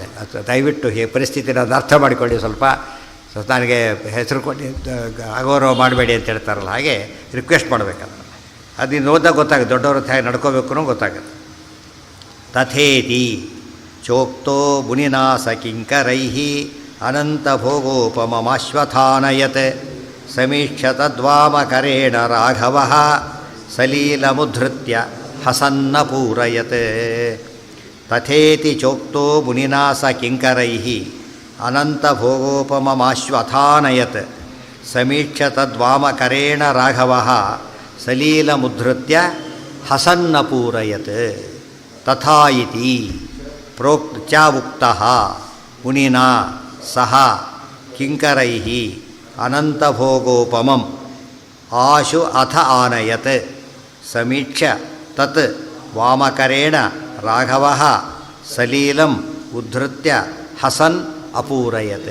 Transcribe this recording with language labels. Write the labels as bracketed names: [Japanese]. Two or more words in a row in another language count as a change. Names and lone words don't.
[Kannada] ದಯವಿಟ್ಟು ಈ ಪರಿಸ್ಥಿತಿನ ಅದು ಅರ್ಥ ಮಾಡಿಕೊಳ್ಳಿ. ಸ್ವಲ್ಪ ನನಗೆ ಹೆಸರು ಕೊಟ್ಟು ಅಗೌರವ ಮಾಡಬೇಡಿ ಅಂತ ಹೇಳ್ತಾರಲ್ಲ, ಹಾಗೆ ರಿಕ್ವೆಸ್ಟ್ ಮಾಡಬೇಕಲ್ಲ. ಅದು ನೀನು ಓದಾಗ ಗೊತ್ತಾಗುತ್ತೆ, ದೊಡ್ಡವ್ರ ಹೇಗೆ ನಡ್ಕೋಬೇಕು ಅನ್ನೋ ಗೊತ್ತಾಗುತ್ತೆ. [Sanskrit] ತಥೇತಿ ಚೋಕ್ತೋ ಮುನಿನಾ ಸ ಕಿಂಕರೈಃ ಅನಂತಭೋಗೋಪಮಮಾಶ್ವಥಾನಯತ್ ಸಮೀಕ್ಷ್ಯ ತದ್ವಾಮಕರೇಣ ರಾಘವಃ ಸಲೀಲಮುದ್ಧೃತ್ಯ ಹಸನ್ನ ಪೂರಯತ್. ತಥೇತಿ ಚೋಕ್ತೋ ಮುನಿನಾ ಸ ಕಿಂಕರೈಃ ಅನಂತಭೋಗೋಪಮಮಾಶ್ವಥಾನಯತ್ ಸಮೀಕ್ಷ್ಯ ತದ್ವಾಮಕರೇಣ ರಾಘವಃ ಸಲೀಲಮುದ್ಧೃತ್ಯ ಹಸನ್ನ ಪೂರಯತ್. ತಥಾ ಇತಿ ಪ್ರೋಕ್ತ ಉಕ್ತಃ ಮುನಿನಾ ಸಹ ಕಿಂಕರೈಃ ಅನಂತಭೋಗೋಪಮಂ ಆಶು ಅಥ ಆನಯತ್ ಸಮೀಕ್ಷ್ಯ ತತ್ ವಾಮಕರೇಣ ರಾಘವಃ ಸಲೀಲಂ ಉದ್ಧೃತ್ಯ ಹಸನ್ ಅಪೂರಯತ್.